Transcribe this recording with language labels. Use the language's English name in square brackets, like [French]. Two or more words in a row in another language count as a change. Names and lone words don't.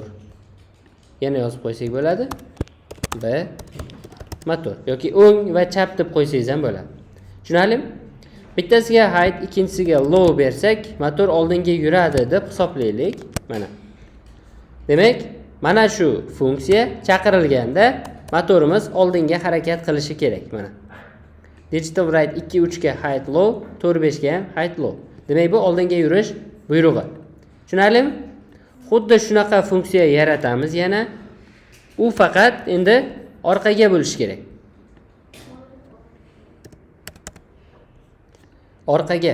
[Uzbek] Yana yozib qo'ysak bo'ladi. B motor yoki o'ng va chap deb qo'ysangiz ham bo'ladi. Tushunarlimi? Bittasiga [English] height, ikkinchisiga low [Uzbek] bersak, motor oldinga yuradi deb hisoblaylik. Mana. Demak, mana shu funksiya chaqirilganda motorimiz oldinga harakat qilishi kerak. Mana. [English] Digital write [Uzbek] 2, 3 ga [English] height low, [Uzbek] 4, 5 ga ham [English] height low. [Uzbek] Demak, bu oldinga yurish buyrug'i. Tushunarlimi? Xuddi shunaqa funksiya yaratamiz yana. U faqat endi orqaga bo'lish kerak. Orqaga.